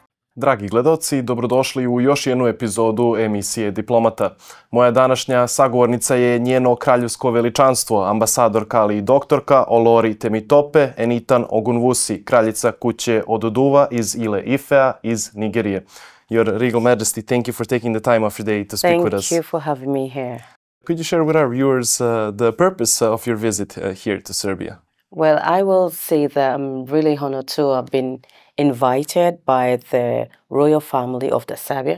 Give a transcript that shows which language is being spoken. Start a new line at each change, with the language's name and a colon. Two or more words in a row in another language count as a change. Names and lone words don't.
Serbian: Dragi gledaoci, dobrodošli u još jednu epizodu emisije Diplomata. Moja današnja sagovornica je Njeno Kraljevsko Veličanstvo, ambasadorka ali i doktorka Olori Temitope Enitan-Ogunvusi, kraljica kuće Oduduva iz Ile Ifea iz Nigerije.
English: Your Regal Majesty, thank you for taking the time of your day to speak with us. Thank you for having me here. Could you share with our viewers the purpose of your visit here to Serbia? Well, I will say that I'm really honored to have been invited by the royal family of the Serbia.